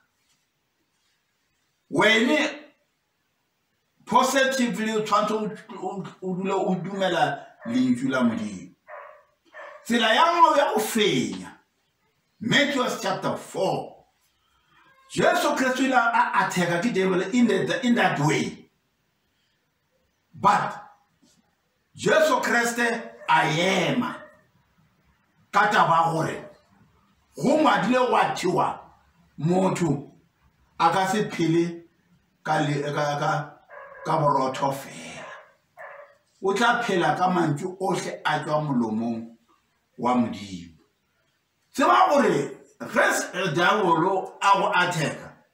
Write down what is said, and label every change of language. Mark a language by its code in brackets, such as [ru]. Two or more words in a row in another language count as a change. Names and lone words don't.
[nso] wena positively o tshwantse o dule o dumela lentswe la Modimo tsela ya go ya go fenya Matthew chapter 4 Jesu Kristo a attack ke devil [en] in that way [nso] but Jesu Kristo a ema ka taba gore go ngwadile wa thiwa motho a ka se phele ka borotho fela o tla phela ka mantšu ohle a tswa molomong wa Modimo tseba gore ge diabolo a go attack